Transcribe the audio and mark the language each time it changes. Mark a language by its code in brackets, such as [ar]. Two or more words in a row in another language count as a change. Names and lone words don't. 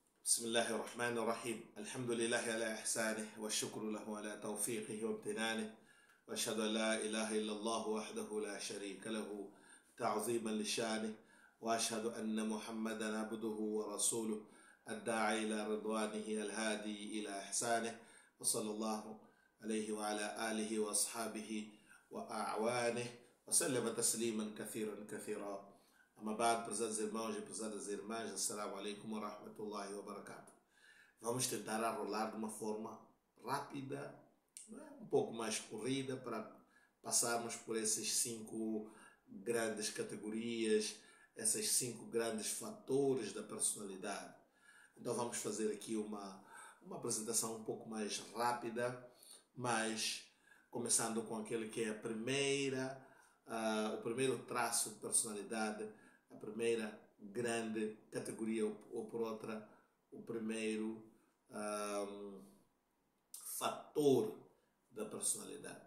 [ar] بسم الله الرحمن الرحيم الحمد لله على إحسانه والشكر له على توفيقه وامتنانه وأشهد أن لا إله إلا الله وحده لا شريك له تعظيما لشانه وأشهد أن محمدا عبده ورسوله الداعي إلى رضوانه الهادي إلى إحسانه وصلى الله عليه وعلى آله وأصحابه وأعوانه وسلم تسليما كثيرا كثيرا. أما بعد, [pt] prezados irmãos e prezadas irmãs, [ar] السلام عليكم ورحمة الله وبركاته. [pt] Vamos tentar arrolar de uma forma rápida, um pouco mais corrida, para passarmos por essas 5 grandes categorias, esses 5 grandes fatores da personalidade. Então vamos fazer aqui uma apresentação um pouco mais rápida, mas começando com aquele que é o primeiro traço de personalidade, a primeira grande categoria, ou por outra, o primeiro fator da personalidade.